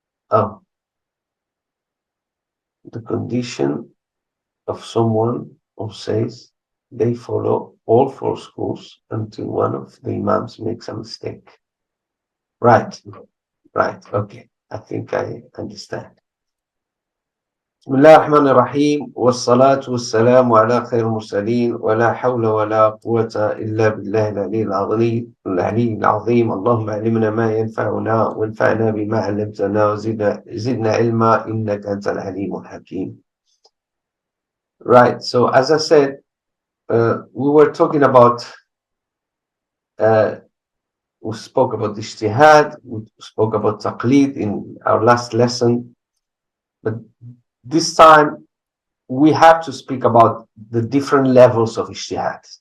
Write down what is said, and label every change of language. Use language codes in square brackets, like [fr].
[en] Oh, the condition of someone who says they follow all four schools until one of the imams makes a mistake. Right, okay, I think I understand. [ar] بسم الله الرحمن الرحيم والصلاة والسلام على خير المرسلين ولا حول ولا قوة إلا بالله العلي العظيم. اللهم علمنا ما ينفعنا وانفعنا بما علمتنا وزدنا علما إنك أنت العليم الحكيم. [en] Right, so as I said, we were talking about, we spoke about ijtihād, we spoke about taqlid in our last lesson, but this time we have to speak about the different levels of ijtihād.